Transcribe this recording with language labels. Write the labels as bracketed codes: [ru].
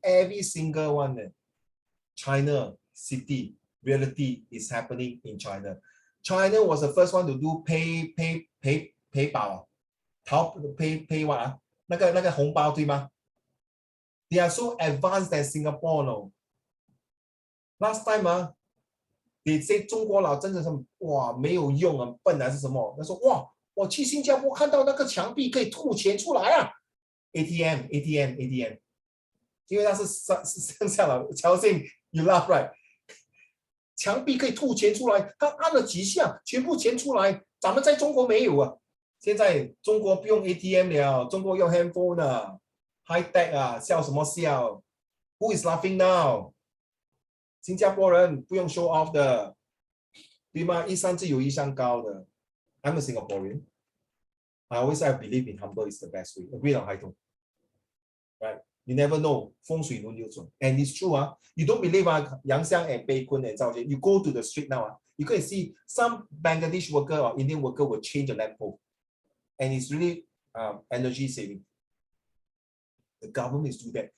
[en] Every single one. China city reality is happening in China. China was the first one to do pay 宝，pay what 啊？ [zh] 那个红包对吗？ [en] They are so advanced than Singapore no. Last time they say [zh] 中国佬真的是哇没有用啊，笨还是什么？他说哇，我去新加坡看到那个墙壁可以吐钱出来啊 ，ATM， 因为它是剩下了，乔信 [en] you laugh right？ [zh] 墙壁可以吐钱出来，他按了几下，全部钱出来。咱们在中国没有啊，现在中国不用 ATM 了，中国用 handphone 了 ， [en] high tech [zh] 啊，笑什么笑 ？ [en] Who is laughing now？ [zh] 新加坡人不用 show off 的，对吗？一山自有一山高的。 [en] I'm a Singaporean. I always say I believe in humble is the best way. Agree on Haitong, right? You never know. [zh] 风水轮流转 [en] and it's true. You don't believe Yang Xiang and Bei Kun and Zhao Jie. You go to the street now. You can see some Bangladesh worker or Indian worker will change a lamp pole, and it's really energy saving. The government is doing that.